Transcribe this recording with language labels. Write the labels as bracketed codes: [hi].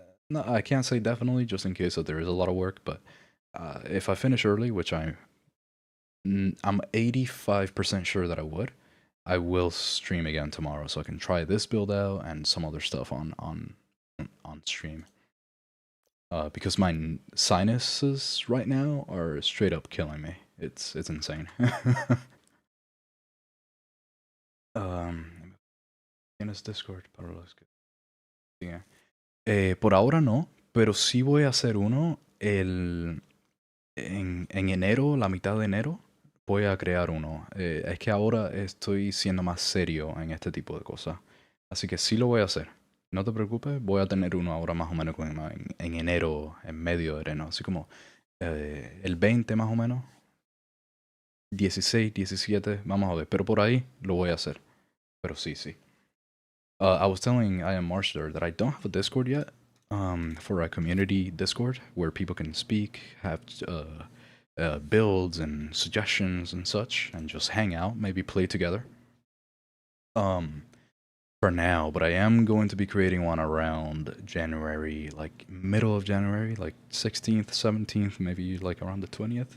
[en] no, I can't say definitely, just in case that there is a lot of work, but if I finish early, which I'm 85% sure that I will stream again tomorrow, so I can try this build out and some other stuff on stream. Because my sinuses right now are straight up killing me. It's insane. [es] ¿Tienes Discord para los que sigan? Por ahora no, pero sí voy a hacer uno en enero, la mitad de enero, voy a crear uno. Es que ahora estoy siendo más serio en este tipo de cosas. Así que sí lo voy a hacer. No te preocupes, voy a tener uno ahora más o menos en enero, en medio de enero. Así como el 20 más o menos. 16, 17, vamos a ver. Pero por ahí lo voy a hacer. Pero sí, sí. [en] I was telling I am Marsh there that I don't have a Discord yet. For a community Discord where people can speak, have builds and suggestions and such, and just hang out, maybe play together. Um, for now, but I am going to be creating one around January, like middle of January, like 16th, 17th, maybe like around the 20th.